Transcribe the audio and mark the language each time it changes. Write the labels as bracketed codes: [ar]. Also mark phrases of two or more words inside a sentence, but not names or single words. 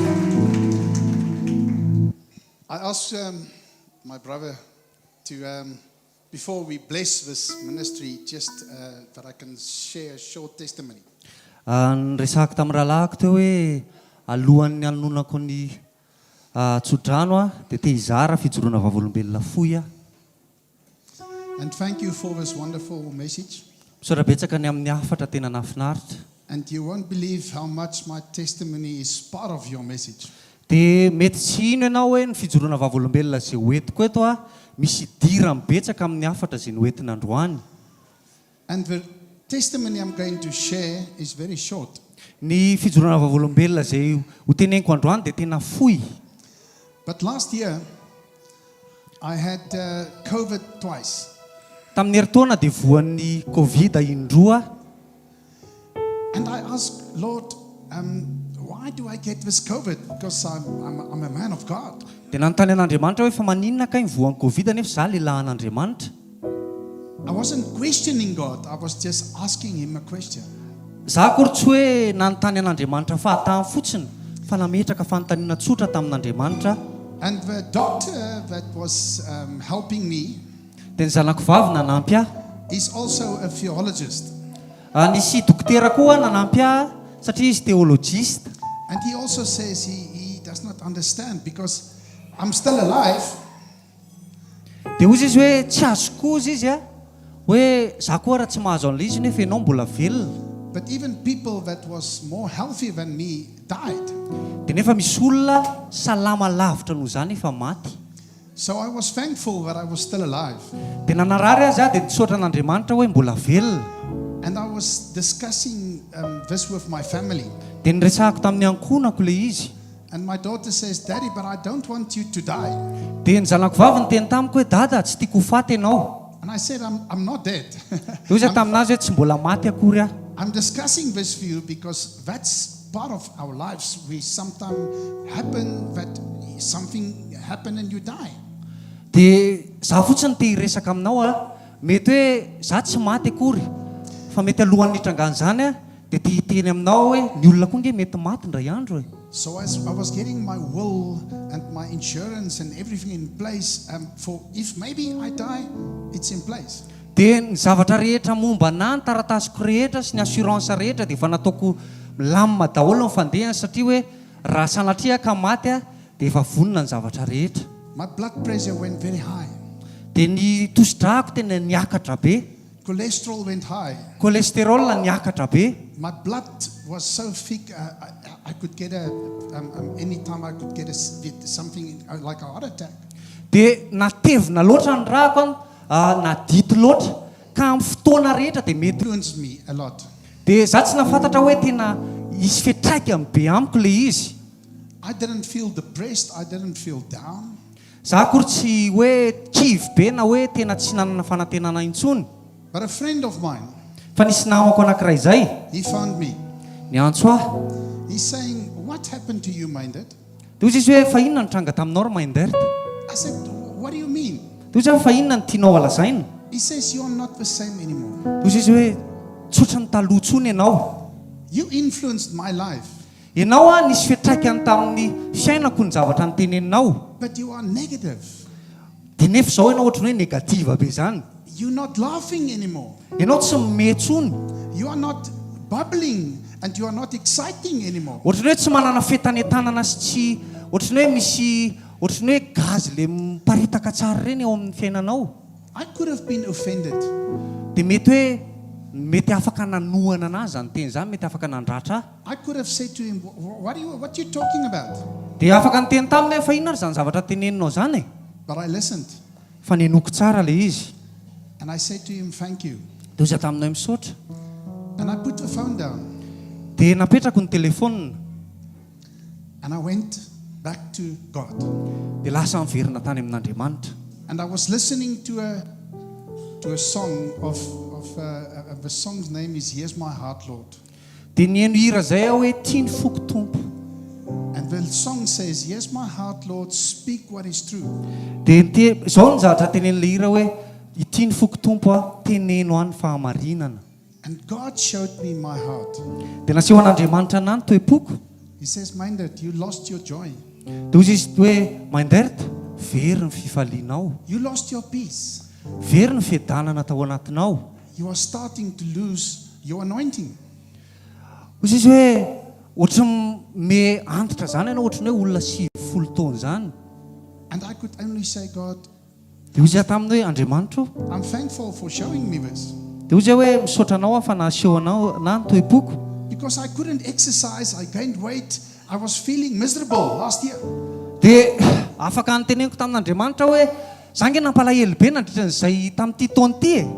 [en] I asked my brother to, before we bless this ministry, just that I can share a short testimony. [mg] Resaka tamin'ny rahalahako teo hoe alohan'ny anonako ny tsodrano dia te hizara fijoroana vavolombelona fohy. [en] And thank you for this wonderful message. [mg] Misaorabetsaka ny amin'ny hafatra tena nahafinaritra. [en] And you won't believe how much my testimony is part of your message. [mg] Dia mety tsy ino ianao hoe ny fijoroana vavolombelona izay hoentiko eto misy dira mibetsaka amin'ny hafatra izay noentina androany. [en] And the testimony I'm going to share is very short. [mg] Ny fijoroana vavolombelona izay ho teneniko androany dia tena fohy. [en] But last year I had COVID twice. [mg] Tamin'ny heritaona dia voan'ny Covid indroa. [en] And I asked, Lord, why do I get this COVID? Because I'm a man of God. [mg] Dia nanontany an'Andriamanitra hoe fa maninona kay voan'ny Covid nefa za lehilahy an'Andriamanitra. [en] I wasn't questioning God. I was just asking him a question. [mg] Za akory tsy hoe nanontany an'Andriamanitra fahatany fotsiny fa nametraka fanontaniana tsotra tamin'Andriamanitra. [en] And the doctor that was helping me, [mg] dia ny zanako vavy nanampy ahy. [en] is also a theologist. [mg] Nisy dokotera koa nanampy ahy satria izy teologista. [en] And he also says he does not understand because I'm still alive. [mg] Dia hozy izy hoe tsy azoko ozy izy hoe za koa raha tsy mahazo an'ilay izy nefa ianao mbola velona. [en] But even people that was more healthy than me died. [mg] Dia nefa misy olona salama lavitra noho izany efa maty. [en] So I was thankful that I was still alive. [mg] dia nanarary azy dia nisaotra an'Andriamanitra hoe mbola velona. [en] And I was discussing this with my family. [mg] Dia niresahako tamin'ny ankonako ilay izy. [en] And my daughter says, Daddy, but I don't want you to die. [mg] Dia ny zanako vavy niteny tamiko hoe dada tsy tiako ho faty ianao. [en] And I said, I'm not dead. [mg] Dia izy taminazy hoe tsy mbola maty akory aho. [en] I'm discussing this with you because that's part of our lives. We sometimes happen that something happen and you die. [mg] Dia za fotsiny te hiresaka aminao mety hoe za tsy maty akory fa mety alohan'ny hitrangana zany dia te hiteny aminao hoe ny olona koa nge mety maty ndray andro e. [en] So as I was getting my will and my insurance and everything in place for if maybe I die, it's in place. [mg] Dia ny zavatra rehetra momba na ny taratasiko rehetra sy ny assurance rehetra dia efa nataoko milamina daholo ny fandehana satria hoe raha sanatria ka maty dia efa vonona ny zavatra rehetra. [en] My blood pressure went very high. [mg] Dia ny tosi-drako tena niakatra be. [en] Cholesterol went high. [mg] Cholesterol niakatra be. [en] My blood was so thick, I could get anytime I could get something like a heart attack. [mg] Dia natevina loatra ny rako nadito loatra ka amin'ny fotoana rehetra dia mety. [en] Influenced me a lot. [mg] Dia za tsy nafantatra hoe tena isy fiatraikany be amiko ilay izy. [en] I didn't feel depressed, I didn't feel down. [mg] Za akory tsy hoe kivy be na hoe tena tsy nanana fanantenana intsony. [en] But a friend of mine, [mg] Fa nisy namako anankiray zay [en] he found me. [mg] niantso aho. [en] He's saying, what happened to you, Minded? [mg] Dia izy hoe fa inona nitranga taminao ry Mindert? [en] I said, what do you mean? [mg] Dia izy fa inona ny tianao alazaina? [en] He says, you're not the same anymore. [mg] Dia izy hoe tsotra ny taloha tsony ianao. [en] You influenced my life, [mg] Ianao nisy fiatraikany tamin'ny fiainako ny zavatra niteneninao. [en] but you are negative. [mg] Dia nefa izao ianao ohatrany hoe negativa be zany. [en] You're not laughing anymore. [mg] Ianao tsy mihetsony. [en] You are not bubbling and you are not exciting anymore. [mg] Ohatrany hoe tsy manana fetanentanana sy tsy ohatrany hoe misy ohatrany hoe gazy le miparitaka tsara reny eo amin'ny fiainanao. [en] I could have been offended. [mg] Dia mety hoe mety afaka nanohana anazy zany teny zany, mety afaka nandratra. [en] I could have said to him, what are you talking about? [mg] Dia afaka niteny taminy hoe fa inona ry zany zavatra teneninao zany e. [en] But I listened [mg] Fa nenoko tsara le izy. [en] and I said to him, thank you. [mg] Dia izy taminay misaotra. [en] And I put the phone down [mg] Dia napetrako ny telefônina. [en] and I went back to God. [mg] Dia lasa miverina tany amin'Andriamanitra. [en] And I was listening to a song of the song's name is Here's My Heart, Lord. [mg] Dia nieno hira zay aho hoe tia ny foko tompo. [en] And the song says, Here's my heart, Lord, speak what is true. [mg] Dia izao ny zavatra tenen'ilay hira hoe ity ny foko tompo teneno any fahamarinana. [en] And God showed me my heart. [mg] Dia naseho an'Andriamanitra anay ny toe-poko. [en] He says, Minded, you lost your joy. [mg] Dia hoy izy hoe Mindert, very ny fifalianao. [en] You lost your peace. [mg] Very ny fiadanana tao anatinao. [en] You are starting to lose your anointing. [mg] Hoy izy hoe ohatry me antitra zany ianao ohatrany hoe olona 70 taona zany. [en] And I could only say, God, [mg] Dia hoy izy taminy hoe Andriamanitra, [en] I'm thankful for showing me this. [mg] dia hoy izy hoe misaotra anao fa naseho anao na ny toe-poko. [en] Because I couldn't exercise, I gained weight, I was feeling miserable last year. [mg] Dia afaka niteneniko tamin'Andriamanitra hoe za nge nampalahelo be nandritran'izay tamin'ity taona ity e.